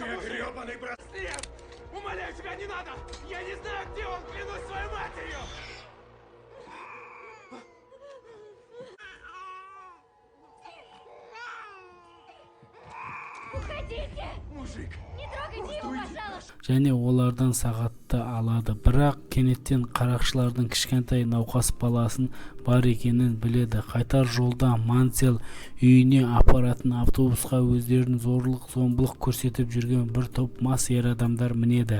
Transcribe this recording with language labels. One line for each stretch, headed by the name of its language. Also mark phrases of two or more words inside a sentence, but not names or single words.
Russian: Ты гребаный браслет! Умоляю тебя, не надо! Я не знаю, где он, клянусь своей матерью! Уходите! Мужик! Не трогайте его, пожалуйста!
Kazakh: Және олардан сағатты алады. Бірақ кенеттен қарақшылардың кішкентай науқас баласын бар екенін біледі. Қайтар жолда Мансел үйіне апаратын автобусқа өздерін зорлық-зомбылық көрсетіп жүрген бір топ мас ер адамдар мінеді.